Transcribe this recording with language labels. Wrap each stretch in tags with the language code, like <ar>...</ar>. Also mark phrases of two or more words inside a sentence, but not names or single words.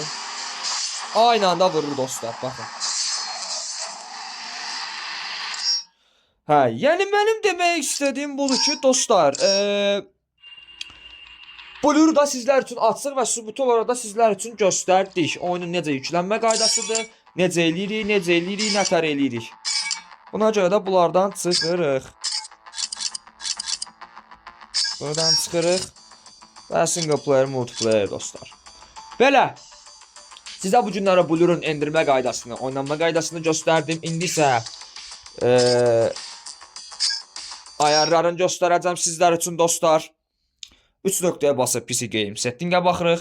<az>Aynı anda vurur dostlar, baxın. Hə, yəni mənim demək istədiyim budur ki, dostlar, Blur da sizlər üçün açıq və sübutu olaraq da sizlər üçün göstərdik. Oyunun necə yüklənmə qaydasıdır, necə eləyirik, nətər eləyirik. Buna görə də bunlardan çıxırıq. Buradan çıxırıq. Və</az> <en>single player, multiplayer</en> <az>dostlar. Belə. Sizə bu günlərə Blur'un endirmə qaydasını, oynanma qaydasını göstərdim. İndi isə ayarlarını göstərəcəm sizlər üçün dostlar. 3 nöqtəyə basıb</az> <en>PC Game Setting'ə</en> <az>baxırıq.</az>